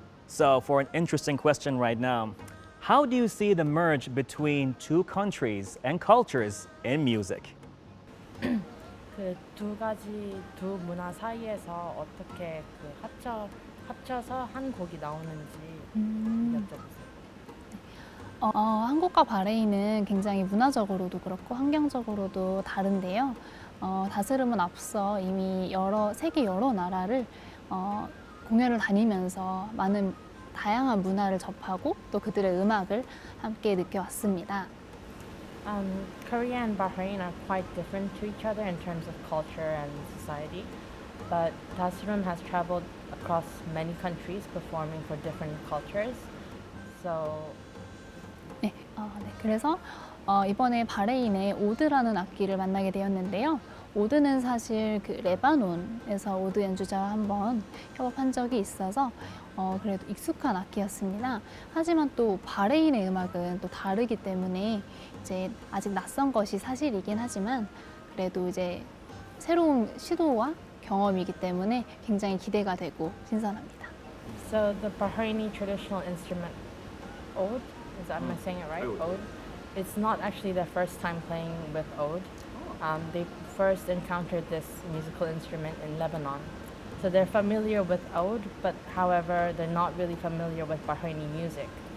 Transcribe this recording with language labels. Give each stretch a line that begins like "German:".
English: So, for an interesting question right now, how do you see the merge between two countries and cultures in music?
Korean: 그 두 문화 사이에서 어떻게 합쳐서 한 곡이 나오는지 여쭤보세요. 한국과 바레인은 굉장히 문화적으로도 그렇고 환경적으로도 다른데요. 다스름은 앞서 이미 세계 여러 나라를 공연을 다니면서 많은 다양한 문화를 접하고 또 그들의 음악을 함께 느껴왔습니다.
English: Korea and Bahrain are quite different to each other in terms of culture and society, but DASRUM has traveled across many countries performing for different cultures. So
Korean: 그래서 이번에 바레인의 오드라는 악기를 만나게 되었는데요. 오드는 사실 그 레바논에서 오드 연주자와 한번 협업한 적이 있어서 그래도 익숙한 악기였습니다. 하지만 또 바레인의 음악은 또 다르기 때문에 이제 아직 낯선 것이 사실이긴 하지만 그래도 이제 새로운 시도와 경험이기 때문에 굉장히 기대가 되고 신선합니다.
English: So the Bahraini traditional instrument oud, am I saying it right? Oud. It's not actually their first time playing with oud. They first encountered this musical instrument in Lebanon. So they're familiar with oud, but however, they're not really familiar with Bahraini music.